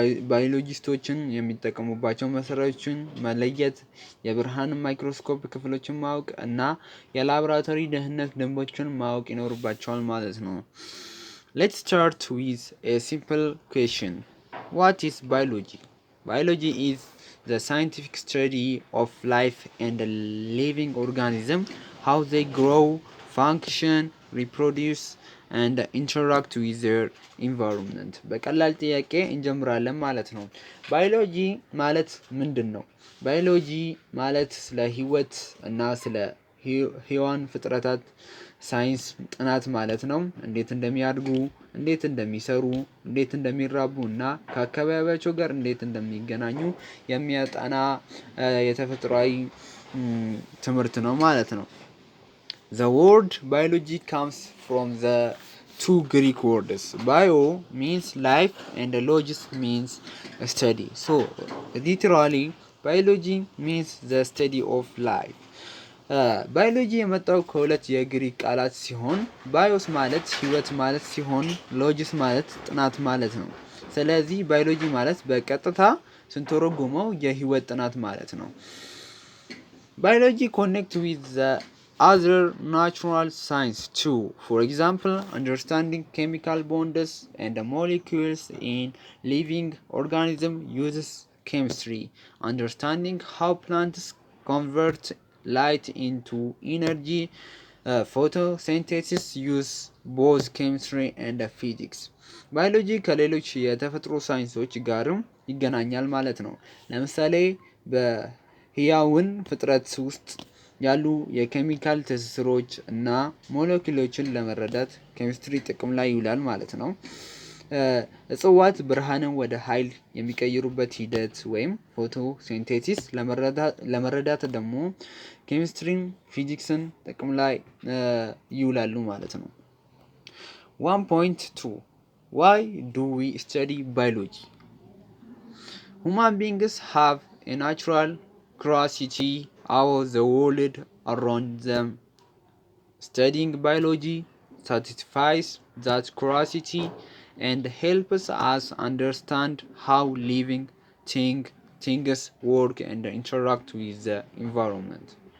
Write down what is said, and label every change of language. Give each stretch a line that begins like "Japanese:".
Amharic: ባዮሎጂስቶችን የሚጠቀሙባቸው መሳሪያዎችን መለየት፣ የብርሃን ማይክሮስኮፕ ክፍሎችን ማወቅ እና የላቦራቶሪ ደህንነት ደንቦችን ማወቅ ይኖርባቸዋል ማለት ነው።
English: Let's start with a simple question. What is biology? Biology is the scientific study of life and living organism, how they grow, function, reproduce and interact with their environment.
Amharic: በቀላል ጥያቄ እንጀምራለን ማለት ነው። ባዮሎጂ ማለት ምንድን ነው? ባዮሎጂ ማለት ስለ ህይወት እና ስለ ህያዋን ፍጥረታት ሳይንስ ጥናት ማለት ነው። እንዴት እንደሚያድጉ፣ እንዴት እንደሚሰሩ፣ እንዴት እንደሚራቡ እና ከአካባቢያቸው ጋር እንዴት እንደሚገናኙ የሚያጠና የተፈጥሯዊ ትምህርት ነው ማለት ነው።
English: The word biology comes from the two Greek words. Bio means life and logis means study. So literally biology means the study of life.
Amharic: ባዮሎጂ የመጣው ከሁለት የግሪክ ቃላት ሲሆን ባዮስ ማለት ህይወት ማለት ሲሆን ሎጂስ ማለት ጥናት ማለት ነው። ስለዚህ ባዮሎጂ ማለት በቀጥታ ስንተረጉመው የህይወት ጥናት ማለት ነው።
English: ባዮሎጂ ኮኔክት ዊዝ ዘ other natural science too. For example, understanding chemical bonds and molecules in living organisms uses chemistry. Understanding how plants convert light into energy, photosynthesis use both chemistry and physics.
Amharic: ባዮሎጂ ከሌሎች የተፈጥሮ ሳይንሶች ጋርም ይገናኛል ማለት ነው። ለምሳሌ በህያውን ፍጥረት ውስጥ ያሉ የኬሚካል ትስስሮች እና ሞለኪውሎችን ለመረዳት ኬሚስትሪ ጥቅም ላይ ይውላል ማለት ነው። እጽዋት ብርሃንን ወደ ኃይል የሚቀይሩበት ሂደት ወይም ፎቶሲንቴሲስ ለመረዳት ደግሞ ኬሚስትሪን፣ ፊዚክስን ጥቅም ላይ ይውላሉ ማለት ነው።
English: 1.2 Why do we study biology? Human beings have a natural curiosity about the world around them. Studying biology satisfies that curiosity and helps us understand how living things work and interact with the environment.